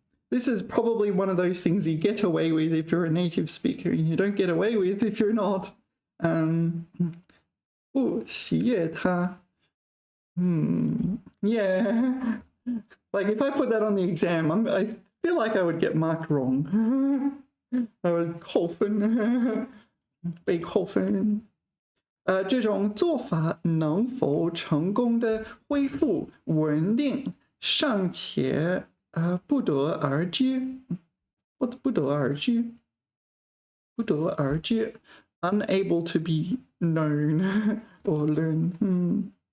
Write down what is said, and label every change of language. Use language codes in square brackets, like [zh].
[en] This is probably one of those things you get away with if you're a native speaker, and you don't get away with if you're not. [zh] 不喜悦他. [en] Yeah. Like if I put that on the exam, I feel like I would get marked wrong. I would Kolfen, 被Kolfen. [zh] 这种做法能否成功的恢复稳定，尚且不得而知。 [en] What's 不得而知？不得而知 unable to be known or learn.